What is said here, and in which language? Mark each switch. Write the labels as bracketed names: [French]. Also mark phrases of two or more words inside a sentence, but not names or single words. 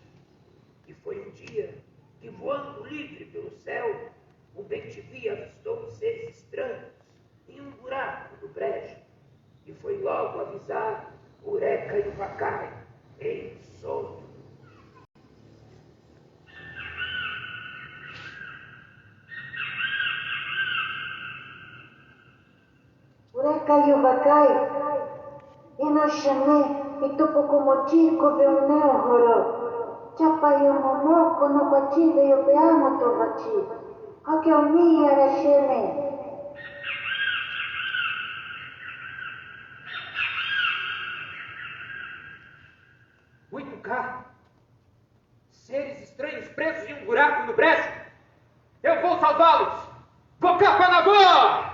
[Portuguese] E foi um dia que, voando livre pelo céu, o bem-te-vi avistou seres estranhos em um buraco do brejo e foi logo avisar Ureka e o Pacai em sonho. Ureka e o Vacai, Inoxamé, Itupucumoti, Coveunel, Roró, Chapaiomomoko, Nopati, Veiopeano, Tovati, Roquelmi, Araxene. Muito caro. Seres estranhos presos em um buraco no brejo. Eu vou salvá-los. Vou Capanagó!